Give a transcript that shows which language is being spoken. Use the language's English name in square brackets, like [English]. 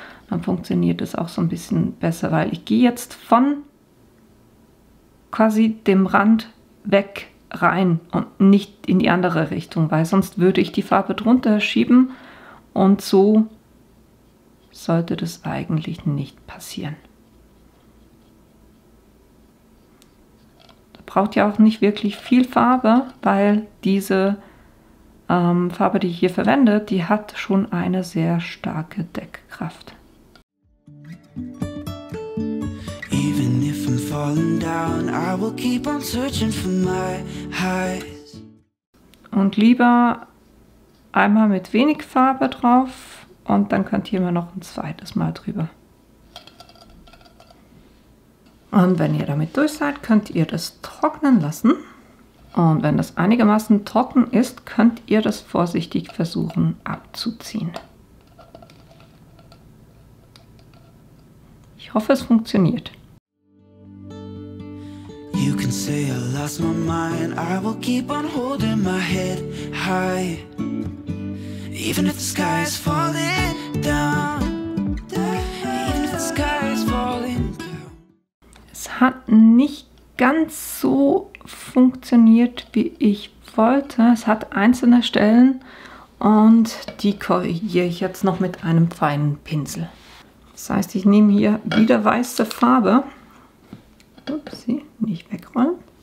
[German] Dann funktioniert es auch so ein bisschen besser, weil ich gehe jetzt von quasi dem Rand weg rein und nicht in die andere Richtung, weil sonst würde ich die Farbe drunter schieben und so sollte das eigentlich nicht passieren. Da braucht ja auch nicht wirklich viel Farbe, weil diese Farbe, die ich hier verwende, die hat schon eine sehr starke Deckkraft. [English] Even if I'm falling down, I will keep on searching for my highs. [German] Und lieber einmal mit wenig Farbe drauf und dann könnt ihr immer noch ein zweites Mal drüber. Und wenn ihr damit durch seid, könnt ihr das trocknen lassen. Und wenn das einigermaßen trocken ist, könnt ihr das vorsichtig versuchen abzuziehen. Ich hoffe, es funktioniert. [English] You can say I lost my mind, I will keep on holding my head high. Even if the sky is falling down, even if the sky is falling down. [German] Es hat nicht ganz so funktioniert, wie ich wollte. Es hat einzelne Stellen und die korrigiere ich jetzt noch mit einem feinen Pinsel. Das heißt, ich nehme hier wieder weiße Farbe. Upsi, nicht wegrollen.